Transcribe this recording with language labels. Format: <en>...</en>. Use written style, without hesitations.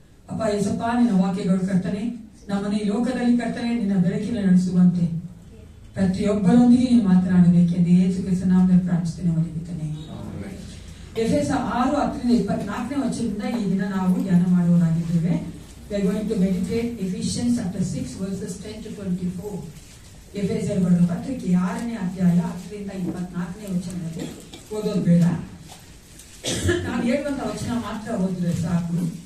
<kn>ಅಪ್ಪ ಯೇಸಪ್ಪ, ನಿನ್ನ ವಾಕ್ಯಗಳು ಕರ್ತನೆ ನಮ್ಮನ್ನು ಈ ಲೋಕದಲ್ಲಿ ಕರ್ತನೆ ನಿನ್ನ ಬೆಳಕಿನ ನಡೆಸುವಂತೆ ಪ್ರತಿಯೊಬ್ಬರೊಂದಿಗೆ ನೀನು ಮಾತನಾಡಬೇಕೆಂದು ಯೇಸು ಕ್ರಿಸ್ತನ ನಾಮದಲ್ಲಿ ಪ್ರಾರ್ಥಿಸ್ತೇನೆ, ಒಲಿಯುತ್ತೇನೆ. ಎಫೆಸ 6:10-24 ವಚನದಿಂದ ಈ ದಿನ ನಾವು ಧ್ಯಾನ ಮಾಡುವವರಾಗಿದ್ದೇವೆ.</kn> <en>We are going to meditate Ephesians chapter 6 verses 10-24.</en> <kn>ಎಫೆಸರ್ ಬರೆದ ಪತ್ರಿಕೆ 6ನೇ ಅಧ್ಯಾಯ 10-24 ವಚನದಲ್ಲಿ ಓದೋದು ಬೇಡ, ನಾನು ಹೇಳುವಂತ ವಚನ ಮಾತ್ರ ಓದಿದ್ರೆ ಸಾಕು.</kn>